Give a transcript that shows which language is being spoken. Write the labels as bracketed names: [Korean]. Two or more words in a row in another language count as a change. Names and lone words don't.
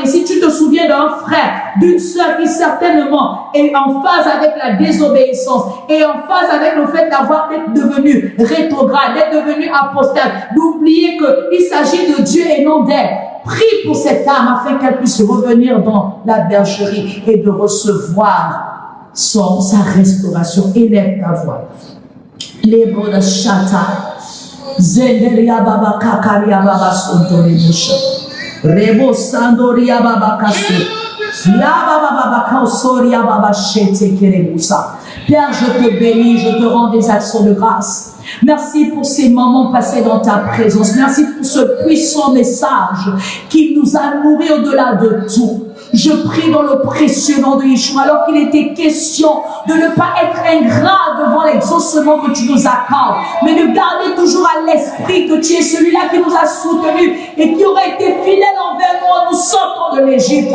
[French] Si tu te souviens d'un frère, d'une sœur qui certainement est en phase avec la désobéissance et en phase avec le fait d'être devenu rétrograde, d'être devenu apostate, d'oublier qu'il s'agit de Dieu et non d'elle. Prie pour cette âme afin qu'elle puisse revenir dans la bergerie et de recevoir sa restauration. Élève ta voix. Les mots de chata. Zenderia baba kakaria baba sondori busha. Rebo sandoria baba kasu. Ya baba baba kausoria baba shete kerebusa. Père, je te bénis, je te rends des actions de grâce. Merci pour ces moments passés dans ta présence. Merci pour ce puissant message qui nous a nourris au-delà de tout. Je prie dans le précieux nom de Yeshua, alors qu'il était question de ne pas être ingrat devant l'exaucement que tu nous accordes, mais de garder toujours à l'esprit que tu es celui-là qui nous a soutenus et qui aurait été fidèle envers nous en nous sortant de l'Égypte.